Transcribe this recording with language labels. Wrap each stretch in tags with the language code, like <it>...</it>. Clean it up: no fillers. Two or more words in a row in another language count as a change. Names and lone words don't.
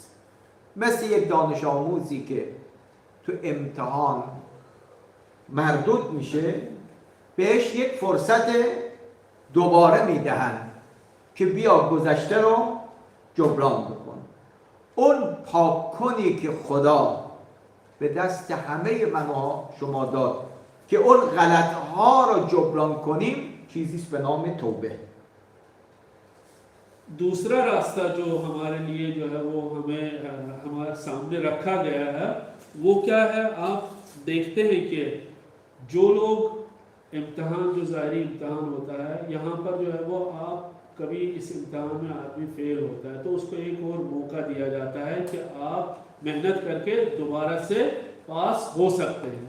<fa>مثل یک دانش آموزی که تو امتحان مردود میشه بهش یک فرصت دوباره میدهن که بیا گذشته رو جبران بکن. اون پاککنی که خدا به دست همه من و شما داد که اون غلطها رو جبران کنیم چیزیست به نام توبه.</fa> <ur>دوسرا راستہ جو ہمارے لیے جو ہے وہ ہمیں ہمارے سامنے رکھا گیا ہے وہ کیا ہے? آپ دیکھتے ہیں کہ جو لوگ امتحان، جو ظاہری امتحان ہوتا ہے، یہاں پر جو ہے وہ آپ کبھی اس امتحان میں آدمی فیل ہوتا ہے تو اس کو ایک اور موقع دیا جاتا ہے کہ آپ محنت کر کے دوبارہ سے پاس ہو سکتے ہیں.</ur>